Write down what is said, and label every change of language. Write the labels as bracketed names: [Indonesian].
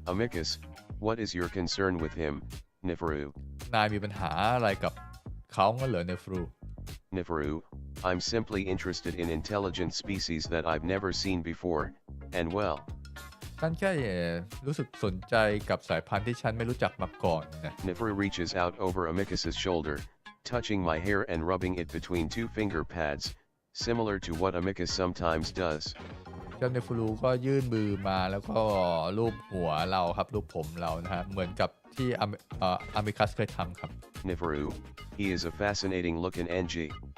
[English] Amicus, what is your concern with him, Neferu? [Thai] นายมีปัญหาอะไรกับเขางั้นเหรอเนฟรู [English] Neferu, I'm simply interested in intelligent species that I've never seen before, and well. [Thai] ฉันแค่รู้สึกสนใจกับสายพันธุ์ที่ฉันไม่รู้จักมาก่อนนะ [English] Neferu reaches out over Amicus's shoulder, touching my hair and rubbing it between two finger pads, similar to what Amicus sometimes does. [Thai] เจ้าเนฟรูก็ยื่นมือมาแล้วก็ลูบหัวเราครับลูบผมเรานะฮะเหมือนกับที่อามิคัสเคยทำครับ [English] Neferu, he is a fascinating looking Angie.